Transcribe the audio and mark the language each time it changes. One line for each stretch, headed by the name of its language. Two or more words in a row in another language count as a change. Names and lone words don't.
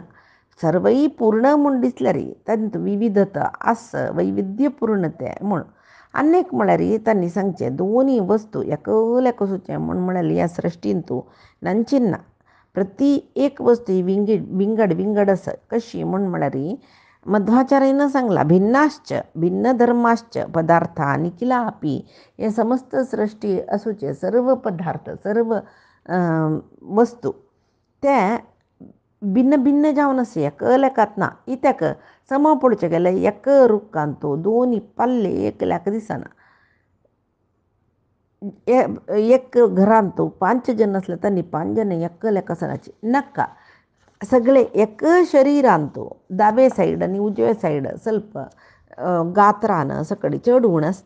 Konkani: सर्वई पूर्ण म्हूण दिसल्यार तांत विविधता आस वैविध्यपूर्ण ते म्हूण. अनेक म्हळ्यार त्यांनी सांगचे दोनी वस्तू एकले कसोचे म्हूण म्हळ्यार ह्या सृश्टींतू नांचिन्ना प्रति एक वस्तू ही विंगड आस कशी म्हूण म्हळ्यार मध्वाचार्यान सांगला
Sanskrit: भिन्न धर्माश्च पदार्था निखिला अपि
Konkani: हे समस्त सृष्टी असूचे सर्व पदार्थ सर्व वस्तू ते भिन्न भिन्न जावन असे एक लेकातना इत्याक सम पळोवचें गेल्यार एक रुखांतो दोनी पल्ले एकल्याक दिसना. एक घरांत 5 जण असले त्यांनी 5 जण एक लेकासनाची नक्का सगळे एक शरीरांत दावे साईड आनी उजवे साईड ಸ್ವಲ್ಪ गात्रान सकडी चड उण आसता.